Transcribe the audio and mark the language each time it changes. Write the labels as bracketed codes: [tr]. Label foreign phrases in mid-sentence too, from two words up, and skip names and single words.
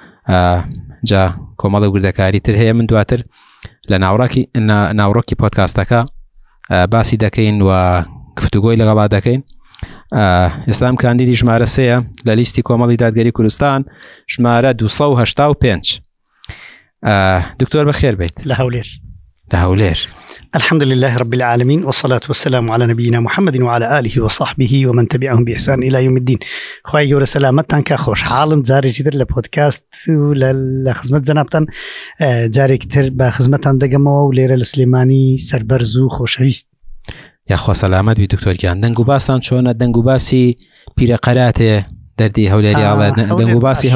[ckb] ئە، جا کۆمەڵی وردەکاری تر هەیە. من دواتر لە ناوڕاکی-، نا-، ناوڕۆکی پۆدکاستەکە، ئە، باسی دەکەین و گفتوگۆی لەگەڵا دەکەین. ئە، ئێستا ئەم کاندیدی ژمارە سێیە لە لیستی کۆمەڵی دادگەری کوردستان، ژمارە دووسەد و هەشتا و پێنج. ئە، دکتۆر بەخێر بێت. لە هەولێر. لە هەولێر. [ar] الحمد لله رب العالمين، والصلاة والسلام على نبينا محمد وعلى آله وصحبه ومن تبعهم بإحسان إلى يوم الدين. [ckb] خوای گەورە سەلامەتتان کە، خۆشحاڵم جارێکی تر لە پۆدکاست و لە، لە خزمەت جەنابتان، ئە، جارێکی تر بە خزمەتان دەگەمەوە و لێرە لە سلێمانی سەربەرز و خۆشەویست. یا خوا سەلامەت بی دکتۆر گیان. دەنگ و باستان چۆنە؟ دەنگ و باسی پیرەقەراتێ دەردی هەولێری ئا، ئاڵێ، هەولێر دەنگ و باسی باش.